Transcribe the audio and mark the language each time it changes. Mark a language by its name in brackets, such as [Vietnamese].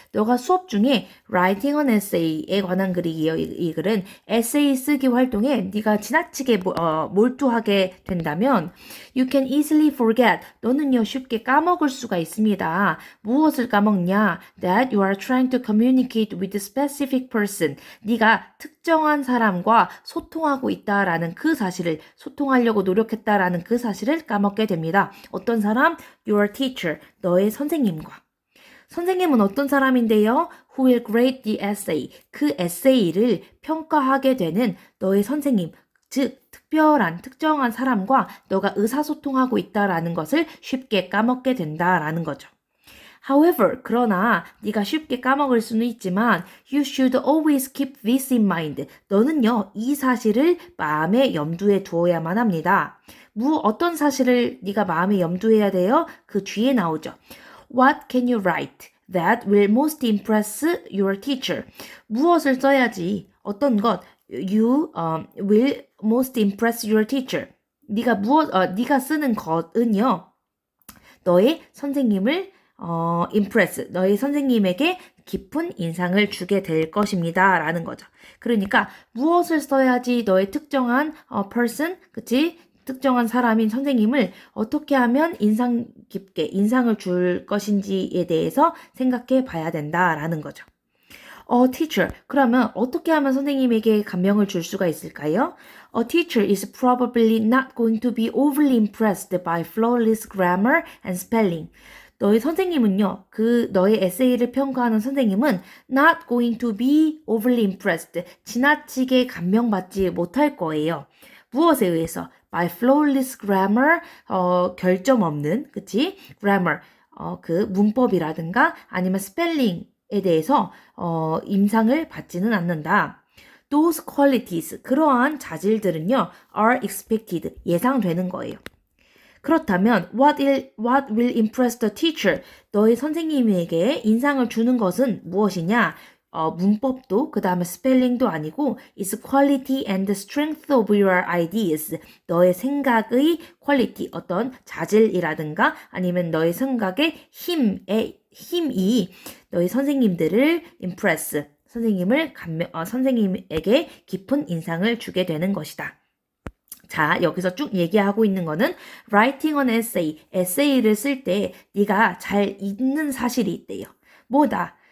[Korean] 너가 수업 중에 [English] writing an essay [Korean] 에 관한 글이에요. 이 글은 에세이 쓰기 활동에 네가 지나치게 몰두하게 된다면 [English] you can easily forget. [Korean] 너는요 쉽게 까먹을 수가 있습니다. 무엇을 까먹냐? [English] That you are trying to communicate with a specific person. [Korean] 네가 특정한 사람과 소통하고 있다라는 그 사실을 소통하려고 노력했다라는 그 사실을 까먹게 됩니다. 어떤 사람? [English] Your teacher. [Korean] 너의 선생님과. 선생님은 어떤 사람인데요? [English] Who will grade the essay. [Korean] 그 에세이를 평가하게 되는 너의 선생님. 즉 특정한 사람과 너가 의사소통하고 있다라는 것을 쉽게 까먹게 된다라는 거죠. [English] However, [Korean] 그러나 네가 쉽게 까먹을 수는 있지만 [English] you should always keep this in mind. [Korean] 너는요, 이 사실을 마음에 염두에 두어야만 합니다. 어떤 사실을 네가 마음에 염두해야 돼요? 그 뒤에 나오죠. [English] What can you write that will most impress your teacher? [Korean] 무엇을 써야지 어떤 것 [English] you will most impress your teacher. [Korean] 네가 쓰는 것은요. 너의 선생님을 impress, 너의 선생님에게 깊은 인상을 주게 될 것입니다. 라는 거죠. 그러니까 무엇을 써야지 너의 특정한 person, 그치? 특정한 사람인 선생님을 어떻게 하면 인상 깊게 인상을 줄 것인지에 대해서 생각해 봐야 된다라는 거죠. [English] teacher. [Korean] 그러면 어떻게 하면 선생님에게 감명을 줄 수가 있을까요? [English] A teacher is probably not going to be overly impressed by flawless grammar and spelling. [Korean] 너희 선생님은요, 너의 에세이를 평가하는 선생님은 [English] not going to be overly impressed. [Korean] 지나치게 감명받지 못할 거예요. 무엇에 의해서? [English] By flawless grammar, [Korean] 결점 없는, 그치? grammar, 그 문법이라든가 아니면 spelling에 대해서, 임상을 받지는 않는다. [English] Those qualities, [Korean] 그러한 자질들은요, [English] are expected, [Korean] 예상되는 거예요. 그렇다면 [English] what will impress the teacher? [Korean] 너의 선생님에게 인상을 주는 것은 무엇이냐? 문법도 그 다음에 스펠링도 아니고 [English] is quality and strength of your ideas. [Korean] 너의 생각의 퀄리티, 어떤 자질이라든가 아니면 너의 생각의 힘이 너의 선생님들을 impress, 선생님에게 깊은 인상을 주게 되는 것이다. 자, 여기서 쭉 얘기하고 있는 거는 [English] writing an essay, [Korean] 에세이를 쓸 때 네가 잘 읽는 사실이 있대요. 뭐다?